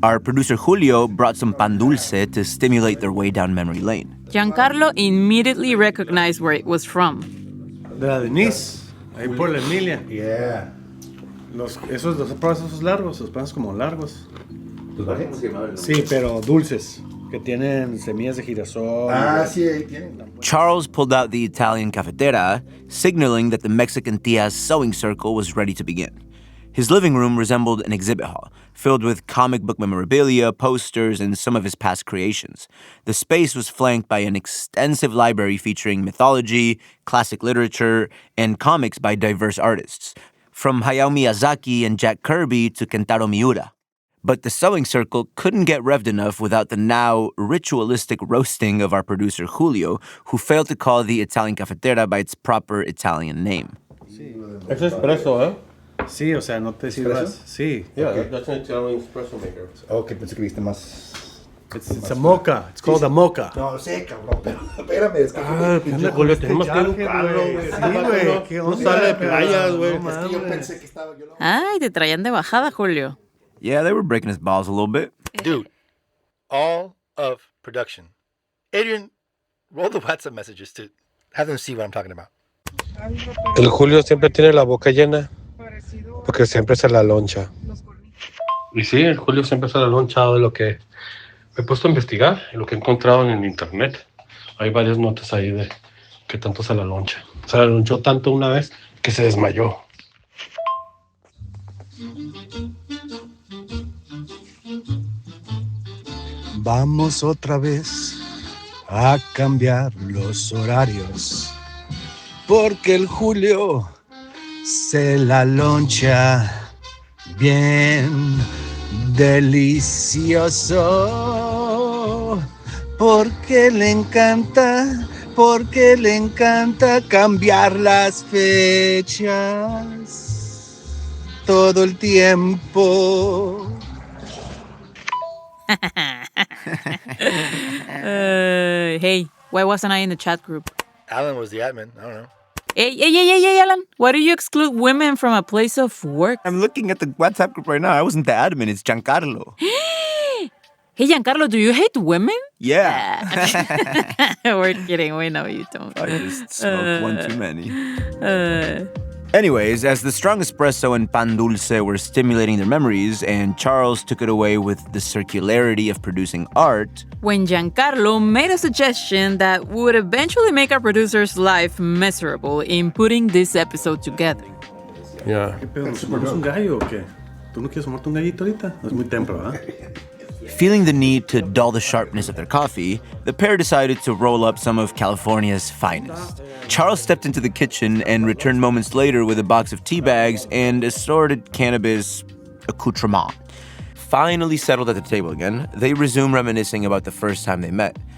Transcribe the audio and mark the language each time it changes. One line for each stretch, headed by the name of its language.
English: Our producer Julio brought some pan dulce to stimulate their way down memory lane. Giancarlo immediately recognized where it was from.
Spanish: De la Denise, ahí por la Emilia.
English: Yeah.
Spanish: Los pasos largos, los pasos como largos. Sí, pero dulces, que tienen semillas de girasol. Ah, sí, ahí tienen.
English: Charles pulled out the Italian cafetera, signaling that the Mexican tia's sewing circle was ready to begin. His living room resembled an exhibit hall, filled with comic book memorabilia, posters, and some of his past creations. The space was flanked by an extensive library featuring mythology, classic literature, and comics by diverse artists, from Hayao Miyazaki and Jack Kirby to Kentaro Miura. But the sewing circle couldn't get revved enough without the now ritualistic roasting of our producer Julio, who failed to call the Italian cafetera by its proper Italian name.
Spanish: Es espresso, ¿eh? Sí, o sea, no te sirvas. Sí.
English: Yeah, okay. That's an Italian espresso maker.
Spanish: Okay, pensé que viste más.
English: It's a mocha. It's called a mocha.
Spanish: No sé, cabrón, pero espérame, es que... Pinche Julio, tenemos que educarlo, güey. Sí, güey. ¿Qué No sale de playas, güey. Es que yo pensé que estaba... Ay, te traían de bajada, Julio.
English: Yeah, they were breaking his balls a little bit. Dude, all of production. Adrian, roll the WhatsApp messages to have them see what I'm talking about.
Spanish: El Julio siempre tiene la boca llena porque siempre se la loncha. Y sí, el Julio siempre se la lonchado de lo que me he puesto a investigar y lo que he encontrado en el internet. Hay varias notas ahí de que tanto se la loncha. Se la lonchó tanto una vez que se desmayó. Vamos otra vez a cambiar los horarios, porque el Julio se la loncha bien delicioso, porque le encanta cambiar las fechas todo el tiempo.
English: Hey, why wasn't I in the chat group? Alan was the admin. I don't know. Hey, Alan. Why do you exclude women from a place of work? I'm looking at the WhatsApp group right now. I wasn't the admin. It's Giancarlo. Hey, Giancarlo, do you hate women? Yeah. We're kidding. We know you don't. I just smoked one too many. Anyways, as the strong espresso and pan dulce were stimulating their memories, and Charles took it away with the circularity of producing art, when Giancarlo made a suggestion that would eventually make our producer's life miserable in putting this episode together. Yeah.
Spanish: ¿Qué pedo? ¿Nos fumamos un gallo o qué? ¿Tú no quieres fumarte un gallito ahorita? Es muy temprano, ¿ah?
English: Feeling the need to dull the sharpness of their coffee, the pair decided to roll up some of California's finest. Charles stepped into the kitchen and returned moments later with a box of tea bags and assorted cannabis accoutrement. Finally settled at the table again, they resumed reminiscing about the first time they met.